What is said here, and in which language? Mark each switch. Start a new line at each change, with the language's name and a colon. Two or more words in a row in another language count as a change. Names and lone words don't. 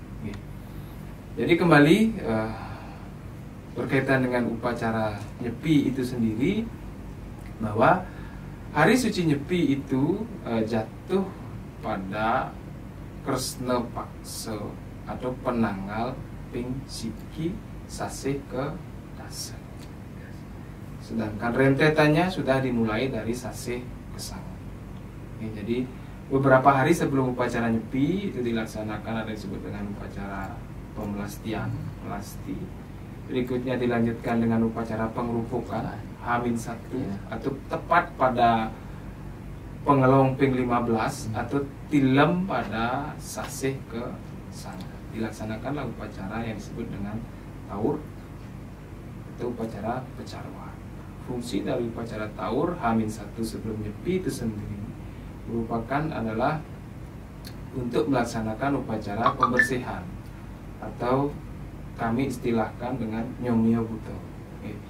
Indonesian: Jadi kembali berkaitan dengan upacara Nyepi itu sendiri, bahwa Hari Suci Nyepi itu jatuh pada Kresna Paksa atau
Balinese: penanggal ping Siki Sasih ke Dasa.
Indonesian: Sedangkan rentetannya sudah dimulai dari Sasih ke Sanga. Jadi beberapa hari sebelum upacara Nyepi itu dilaksanakan ada yang disebut dengan upacara pemelastian, melasti. Berikutnya dilanjutkan dengan upacara pengerupukan H-1 atau tepat pada
Balinese: pengelong ping 15
Indonesian: atau tilem pada Sasih ke Sanga. Dilaksanakanlah upacara yang disebut dengan taur atau upacara pecarwa. Fungsi dari upacara taur H-1 sebelum Nyepi itu sendiri adalah untuk melaksanakan upacara pembersihan atau kami istilahkan dengan Nyomyo Buto.